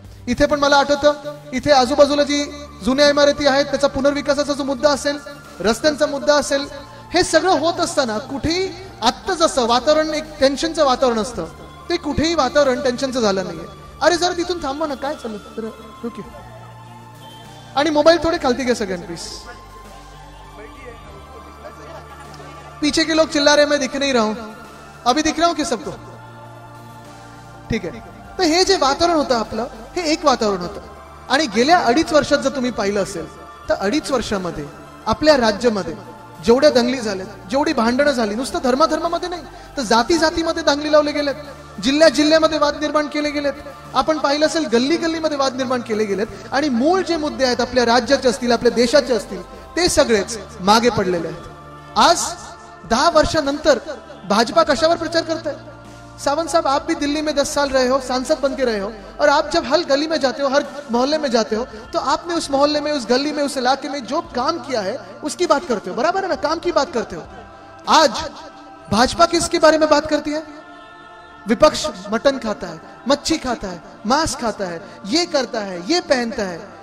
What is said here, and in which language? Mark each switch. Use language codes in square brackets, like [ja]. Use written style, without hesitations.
[mr] इथे पण मला आठवतं, इथे आजूबाजूला जी जुन्या इमारती आहेत त्याचा पुनर्विकासाचा जो मुद्दा असेल, रस्त्यांचा मुद्दा असेल, हे सगळं होत असताना कुठेही आत्ता जसं वातावरण एक टेन्शनचं वातावरण असतं ते कुठेही वातावरण टेन्शनचं झालं नाहीये. अरे जरा तिथून थांबवा ना, काय चाललं जरा ओके. आणि मोबाईल थोडे खालती घ्या सगळ्यांनी प्लीज. [hi] पीछे के लोग चिल्ला रहे मैं दिख नहीं रहा हूं, अभी दिख रहा हूं कि सबको? [mr] ठीक आहे. तर हे जे वातावरण होतं आपलं हे एक वातावरण होतं. आणि गेल्या 2.5 वर्षात जर तुम्ही पाहिलं असेल तर 2.5 वर्षामध्ये आपल्या राज्यामध्ये जेवढ्या दंगली झाल्यात, जेवढी भांडणं झाली, नुसतं धर्मामध्ये नाही तर जातीमध्ये दंगली लावले गेलेत, जिल्ह्यामध्ये वाद निर्माण केले गेलेत. आपण पाहिलं असेल गल्लीमध्ये वाद निर्माण केले गेलेत. आणि मूळ जे मुद्दे आहेत आपल्या राज्याचे असतील, आपल्या देशाचे असतील, ते सगळेच मागे पडलेले आहेत. आज 10 वर्षानंतर भाजपा कशावर प्रचार [hi] करता है? सावंत साहब, आप भी दिल्ली में 10 साल रहे हो, सांसद बन के रहे हो, और आप जब हर गली में जाते हो, हर मोहल्ले में जाते हो, तो आपने उस मोहल्ले में, उस गली में, उस इलाके में जो काम किया है उसकी बात करते हो. बराबर है ना? काम की बात करते हो. आज भाजपा किसके बारे में बात करती है? विपक्ष मटन खाता है, मच्छी खाता है, मांस खाता है, ये करता है, ये पहनता है.